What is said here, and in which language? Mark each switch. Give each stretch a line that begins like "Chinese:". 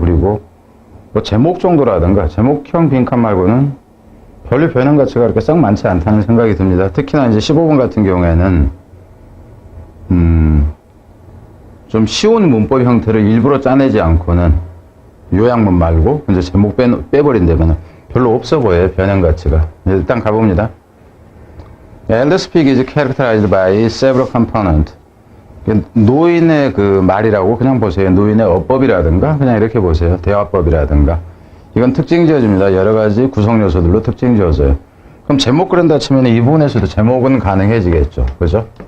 Korean: 그리고 뭐 제목 정도라든가 제목형 빈칸 말고는 별로 변형 가치가 그렇게 썩 많지 않다는 생각이 듭니다. 특히나 이제 15번 같은 경우에는, 좀 쉬운 문법 형태를 일부러 짜내지 않고는 요약문 말고 이제 제목 빼버린다면 별로 없어 보여요. 변형 가치가. 일단 가봅니다.
English: Elder speak is characterized by several components.
Korean: 노인의 그 말이라고 그냥 보세요. 노인의 어법이라든가 그냥 이렇게 보세요. 대화법이라든가. 이건 특징 지어집니다. 여러 가지 구성 요소들로 특징 지어져요. 그럼 제목 그런다 치면 이 부분에서도 제목은 가능해지겠죠. 그죠?